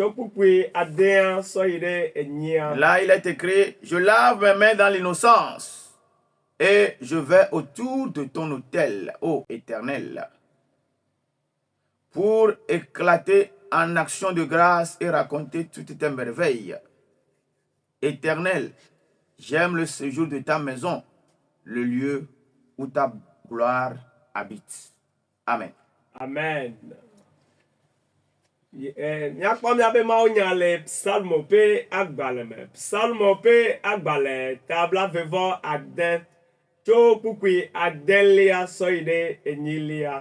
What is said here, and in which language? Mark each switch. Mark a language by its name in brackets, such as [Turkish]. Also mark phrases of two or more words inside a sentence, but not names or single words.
[French] Là, il est écrit: je lave mes mains dans l'innocence et je vais autour de ton autel, ô Éternel, pour éclater en action de grâce et raconter toutes tes merveilles. Éternel, j'aime le séjour de ta maison, le lieu où ta gloire habite. Amen. Amen. [Ewe] Miakpɔ miabe mawo nya le psalmo pe agbale me. Psalmo pe agbale tabla vevɔ ade tso kpukpui adelia sɔyi ɖe enyilia.